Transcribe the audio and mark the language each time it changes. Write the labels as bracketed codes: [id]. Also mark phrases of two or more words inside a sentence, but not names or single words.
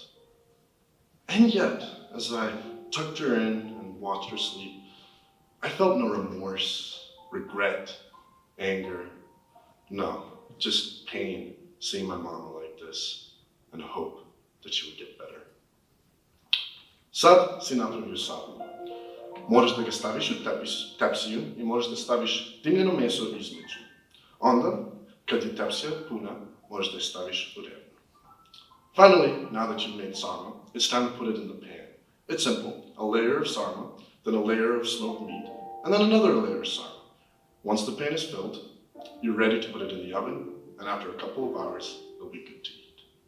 [en] And yet, as I tucked her in and watched her sleep, I felt no remorse, regret, anger. No, just pain seeing my mama like this and hope that she would get better. [sr] Sad si napravio sadno. Moraš da ga staviš u tepsiju i moraš da staviš dimljeno meso između. Onda, kad je tepsija puna, moraš da je staviš u revnu. [en] Finally, now that you've made sarma, it's time to put it in the pan. It's simple. A layer of sarma, then a layer of smoked meat, and then another layer of sarma. Once the pan is filled, you're ready to put it in the oven, and after a couple of hours, it'll be good to eat.